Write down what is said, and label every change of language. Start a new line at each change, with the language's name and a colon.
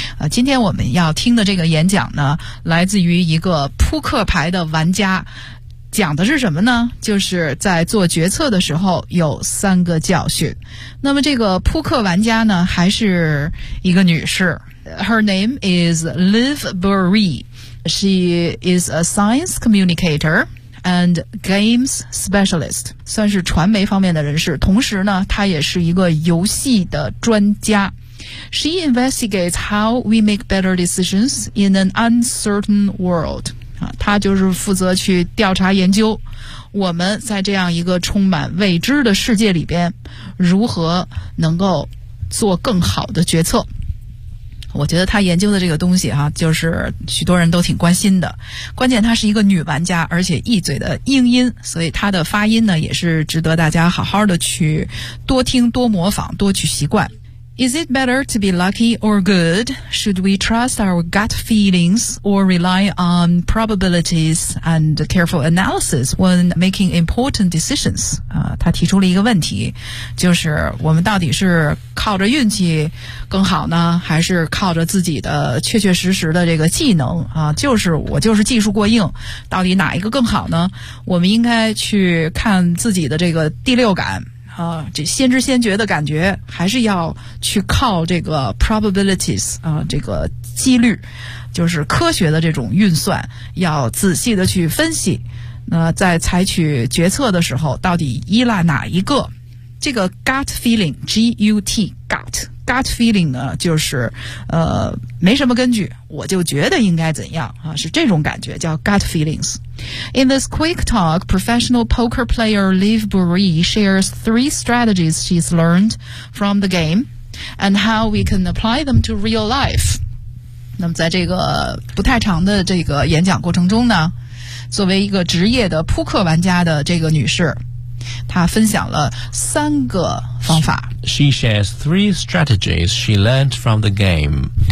Chinese: 今天我们要听的这个演讲呢，来自于一个扑克牌的玩家，讲的是什么呢？就是在做决策的时候有三个教训。那么这个扑克玩家呢，还是一个女士。
English: Her name is Liv Burry. She is a science communicator and games specialist.
Chinese: 算是传媒方面的人士，同时呢，她也是一个游戏的专家。
English: She investigates how we make better decisions in an uncertain world.
Chinese: 她就是负责去调查研究我们在这样一个充满未知的世界里边如何能够做更好的决策。我觉得她研究的这个东西，就是许多人都挺关心的。关键她是一个女玩家，而且一嘴的英音，所以她的发音呢，也是值得大家好好的去多听多模仿多去习惯。
English: Is it better to be lucky or good? Should we trust our gut feelings or rely on probabilities and careful analysis when making important decisions?
Chinese: 他提出了一个问题，就是我们到底是靠着运气更好呢，还是靠着自己的确确实实的这个技能啊？就是我就是技术过硬，到底哪一个更好呢？我们应该去看自己的这个第六感。这先知先觉的感觉还是要去靠这个 probabilities 啊，这个几率，就是科学的这种运算，要仔细的去分析。那在采取决策的时候，到底依赖哪一个？这个 gut feeling G-U-T gut feeling 呢，就是没什么根据，我就觉得应该怎样啊，是这种感觉叫 gut feelings。
English: In this quick talk, professional poker player Liv Burry shares three strategies she's learned from the game and how we can apply them to real life。
Chinese: 那么在这个不太长的这个演讲过程中呢，作为一个职业的扑克玩家的这个女士，她分享了三个方法。
English: She shares three strategies she learned from the game.